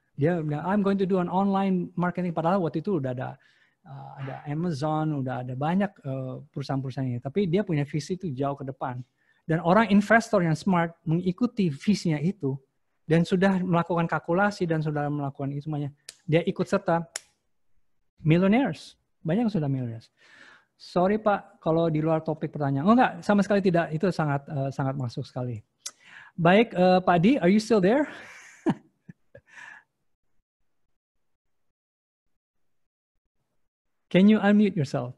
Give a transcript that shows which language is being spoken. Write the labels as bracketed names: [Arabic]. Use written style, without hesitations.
[Indonesian] Dia bilang, [English] I'm going to do an online marketing. [Indonesian] Padahal waktu itu udah ada Amazon, udah ada banyak perusahaan-perusahaan ini. Tapi dia punya visi itu jauh ke depan. Dan orang investor yang smart mengikuti visinya itu dan sudah melakukan kalkulasi dan sudah melakukan itu semuanya. Dia ikut serta millionaires. Banyak yang sudah millionaires. Sorry Pak, kalau di luar topik pertanyaan. Oh enggak, sama sekali tidak. Itu sangat masuk sekali. [English] Baik, Pak Di, are you still there? Can you unmute yourself?